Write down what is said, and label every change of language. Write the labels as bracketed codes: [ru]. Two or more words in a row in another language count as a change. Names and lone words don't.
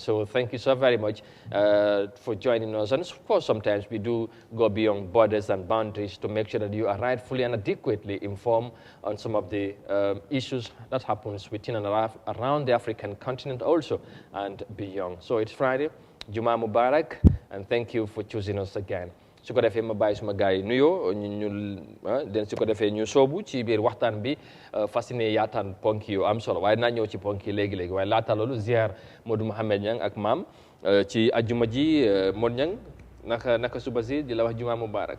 [en] So thank you so very much for joining us. And of course, sometimes we do go beyond borders and boundaries to make sure that you are rightfully and adequately informed on some of the issues that happens within and around the African continent also and beyond. So it's Friday. [ar] Juma Mubarak, [en] and thank you for choosing us again. [wo] su ko defee ma bàyyi suma gars yi nuyoo den su ko defee ñu soobu ci biir waxtaan bi fas yéene yaataan ponk yu am solo waaye naa ñëw ci ponk yi léegi-léegi waaye laata loolu ziar Modou Mouhamed Niang ak maam ci ajjuma ji Modou Niang naka suba si di la wax [ar] juma mubarak.